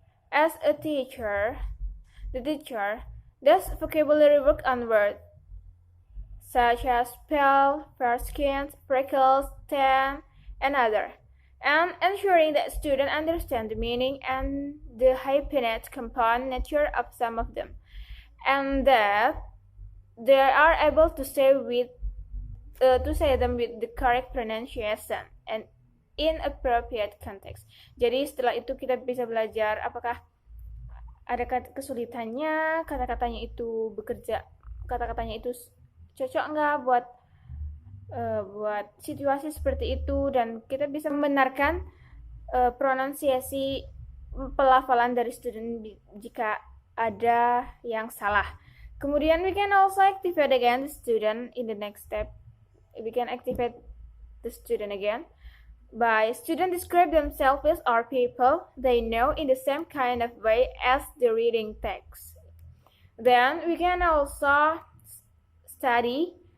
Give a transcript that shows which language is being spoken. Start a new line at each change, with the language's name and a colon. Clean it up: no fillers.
English: As a teacher, the teacher does vocabulary work on words such as pale, fair skin, freckles, tan, and other, and ensuring that students understand the meaning and the hyphenate compound nature of some of them, and that they are able to say them with the correct pronunciation and in appropriate context.
Indonesian: Jadi setelah itu kita bisa belajar apakah ada kesulitannya, kata-katanya itu cocok nggak buat situasi seperti itu, dan kita bisa membenarkan pronunciasi pelafalan dari student jika ada yang salah. Kemudian
English: we can also activate again the student in the next step. We can activate the student again by student describe themselves or people they know in the same kind of way as the reading text. Then we can also study.